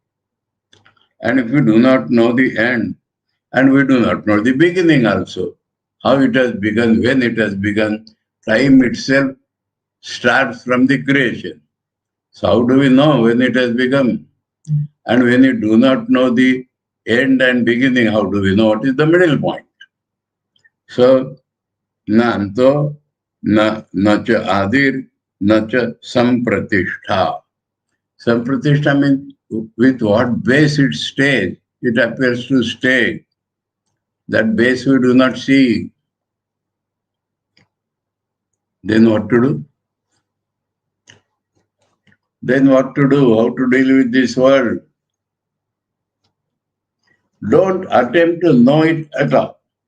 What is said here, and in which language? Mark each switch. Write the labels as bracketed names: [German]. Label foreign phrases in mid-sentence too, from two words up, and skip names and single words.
[English] And if we do not know the end, and we do not know the beginning also, how it has begun, when it has begun, time itself starts from the creation. So how do we know when it has begun? And when we do not know the end and beginning, how do we know what is the middle point? [Sanskrit] So, न अन्तो, न च आदिः, न च सम्प्रतिष्ठा. [English] Sampratishtha means with what base it stays, it appears to stay. That base we do not see. Then what to do? Then what to do? How to deal with this world? Don't attempt to know it at all.